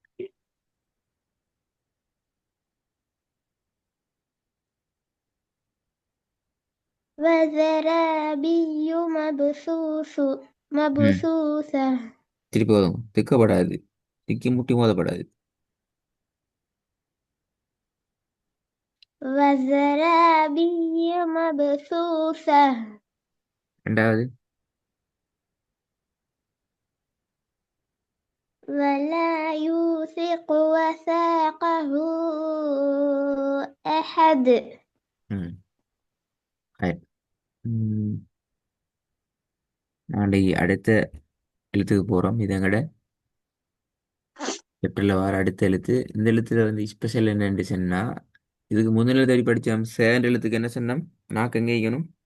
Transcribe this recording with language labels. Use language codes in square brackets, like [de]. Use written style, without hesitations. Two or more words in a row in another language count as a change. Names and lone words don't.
[ar] وزرابي ம். مبثوثة. [ta] திருப்பி வரும் திக்கப்படாது. திக்கி முட்டி மோதப்படாது. [ar] وزرابي مبثوثة. [ta] ரெண்டாவது. [ar] ولا يوثق وثاقه أحد. ம். right. ம். [ta] நாளைக்கு அடுத்த எழுத்துக்கு போகிறோம். இது எங்கட செப்டரில் வர அடுத்த எழுத்து. இந்த எழுத்துல வந்து ஸ்பெஷல் என்னன்னு சொன்னா, இதுக்கு முதல் தேடி படித்தோம். சேண்ட் எழுத்துக்கு என்ன சொன்னோம்? நாக்கு எங்கே வைக்கணும்?